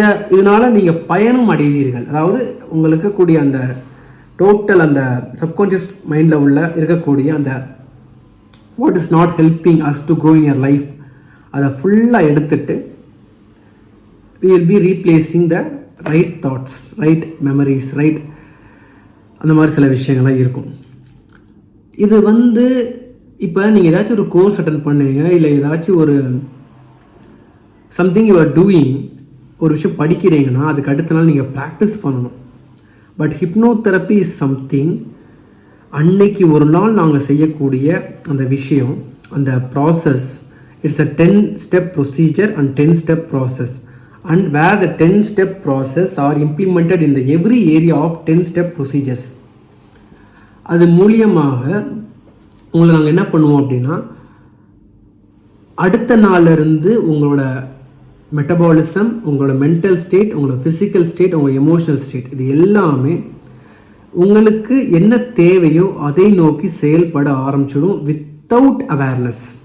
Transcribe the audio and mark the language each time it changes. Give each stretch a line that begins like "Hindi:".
Tamil: இதனால் நீங்கள் பயனும் அடைவீர்கள். அதாவது உங்களுக்கு கூடிய அந்த டோட்டல் அந்த சப்கான்ஷியஸ் மைண்டில் இருக்கக்கூடிய அந்த
English: what is not helping us to grow in your life,
Tamil: அதை ஃபுல்லாக எடுத்துட்டு
English: we will be replacing the right thoughts, right memories, right
Tamil: அந்த மாதிரி சில விஷயங்கள்லாம் இருக்கும். இது இப்போ நீங்கள் ஏதாச்சும் ஒரு கோர்ஸ் அட்டன் பண்ணுவீங்க, இல்லை ஏதாச்சும் ஒரு
English: something you are doing,
Tamil: ஒரு விஷயம் படிக்கிறீங்கன்னா அதுக்கு அடுத்த நாள் நீங்கள் ப்ராக்டிஸ் பண்ணணும்.
English: but hypnotherapy is something
Tamil: அன்னைக்கு ஒரு நாள் நாங்கள் செய்யக்கூடிய அந்த விஷயம், அந்த process,
English: It's a 10-step procedure and 10-step process, and where the 10-step process are implemented in the every area of 10-step procedures.
Tamil: அது மூலியமாக உங்களை நாங்கள் என்ன பண்ணுவோம் அப்படின்னா, அடுத்த நாள்லேருந்து உங்களோட மெட்டபாலிசம், உங்களோட மென்டல் ஸ்டேட், உங்களோட ஃபிசிக்கல் ஸ்டேட், உங்களோட எமோஷனல் ஸ்டேட், இது எல்லாமே உங்களுக்கு என்ன தேவையோ அதை நோக்கி செயல்பட ஆரம்பிச்சிடும்
English: Without awareness.